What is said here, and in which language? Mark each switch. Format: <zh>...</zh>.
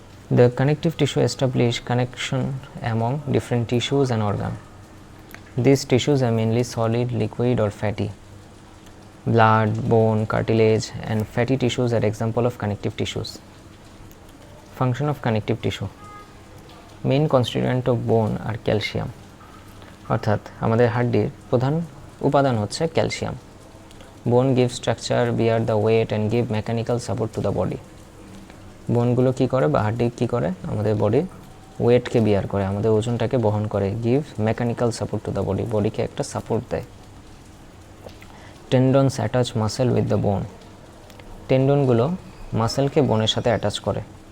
<en>The connective tissue establish connection among different tissues and organs. These tissues are mainly solid, liquid or fatty. Blood, bone, cartilage and fatty tissues are example of connective tissues. Function of connective tissue. Main constituent of bone are calcium.</en> <bn>অর্থাৎ আমাদের হাড্ডির প্রধান উপাদান হচ্ছে calcium.</bn> <en>Bone gives structure, bear the weight and give mechanical support to the body.</en> <bn>বোনগুলো কী করে বা হাড্ডি কী করে? আমাদের বডির ওয়েটকে বিয়ার করে, আমাদের ওজনটাকে বহন করে।</bn> <en>give mechanical support to the body,</en> <bn>বডিকে একটা সাপোর্ট দেয়।</bn> <en>tendons attach muscle with the bone,</en> <bn>টেন্ডনগুলো মাসেলকে বোনের সাথে অ্যাটাচ করে।</bn>